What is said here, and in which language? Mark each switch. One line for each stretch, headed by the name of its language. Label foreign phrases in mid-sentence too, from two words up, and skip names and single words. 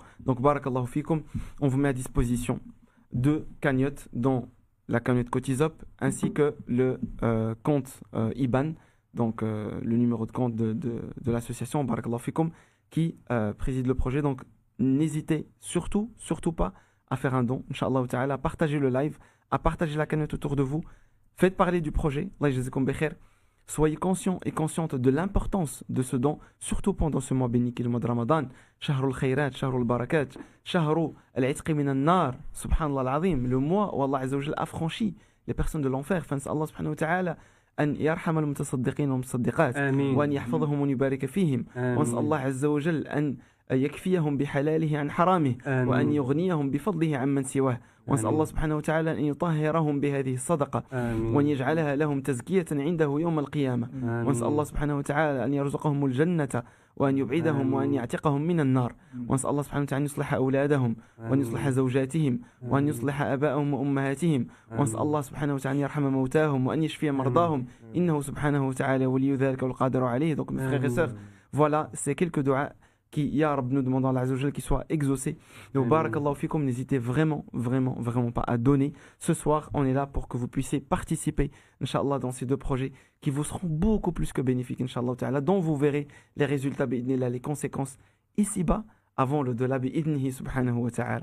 French: Donc,
Arabic: بارك الله فيكم,
French: on vous met à disposition 2 cagnottes, dont la cagnotte Cotisop, ainsi que le compte IBAN, donc le numéro de compte de l'association,
Arabic: بارك الله فيكم,
French: qui préside le projet. Donc, n'hésitez surtout pas à faire un don,
Arabic: إن شاء الله تعالى,
French: à partager le live, à partager la cagnotte autour de vous. Faites parler du projet.
Arabic: الله يجزاكم بخير.
French: Soyez conscients et conscientes de l'importance de ce don, surtout pendant ce mois béni qui est le mois de Ramadan.
Arabic: شهر الخيرات شهر البركات شهر العتق من النار, سبحان الله العظيم,
French: le mois où
Arabic: الله عز وجل
French: affranchit les personnes de l'enfer.
Arabic: Fans الله سبحانه وتعالى أن يرحم المتصدقين والمتصدقات آمين. وأن يحفظهم وأن يبارك فيهم وأسأل الله عز وجل أن يكفيهم بحلاله عن حرامه آمين. وأن يغنيهم بفضله عمن سواه وأسأل آمين. الله سبحانه وتعالى أن يطهرهم بهذه الصدقة آمين. وأن يجعلها لهم تزكية عنده يوم القيامة آمين. وأسأل الله سبحانه وتعالى أن يرزقهم الجنة وأن يبعدهم آمين. وأن يعتقهم من النار وأسأل الله سبحانه وتعالى أن يصلح أولادهم وأن يصلح زوجاتهم وأن يصلح آبائهم وأمهاتهم وأسأل الله سبحانه وتعالى أن يرحم موتاهم وأن يشفي مرضاهم إنه سبحانه وتعالى ولي ذلك والقادر عليه.
French: Donc mes frères et sœurs, voilà, c'est quelques doigts qui,
Arabic: يا رب,
French: nous demandons à
Arabic: الله عز وجل
French: qui soit exaucé. Donc,
Arabic: بارك الله فيكم,
French: n'hésitez vraiment pas à donner. Ce soir, on est là pour que vous puissiez participer, Inch'Allah, dans ces 2 projets qui vous seront beaucoup plus que bénéfiques,
Arabic: إن شاء الله تعالى,
French: dont vous verrez les résultats, bi'idhnillah, les conséquences ici-bas, avant le delà,
Arabic: بإذنه سبحانه وتعالى.